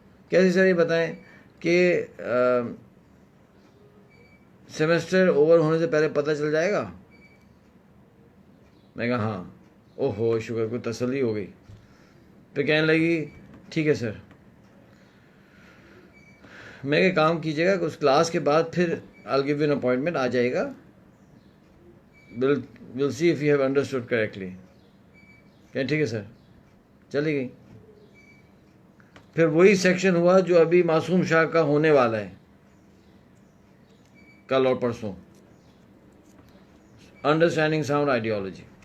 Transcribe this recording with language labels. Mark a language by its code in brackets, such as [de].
[ur] کیسے سر یہ بتائیں کہ سیمسٹر اوور ہونے سے پہلے پتہ چل جائے گا. میں کہا ہاں. او ہو شکر, کوئی تسلی ہو گئی. پھر کہنے لگی ٹھیک ہے سر. میں کہ کام کیجیے گا کہ اس کلاس کے بعد پھر [en] I'll give you an appointment, [ur] آ جائے گا, [en] we'll see if you have understood correctly. [ur] کہ ٹھیک ہے سر، چلی گئی. پھر وہی سیکشن ہوا جو ابھی معصوم شاہ کا ہونے والا ہے کل اور پرسوں، انڈرسٹینڈنگ ساؤنڈ آئیڈیالوجی.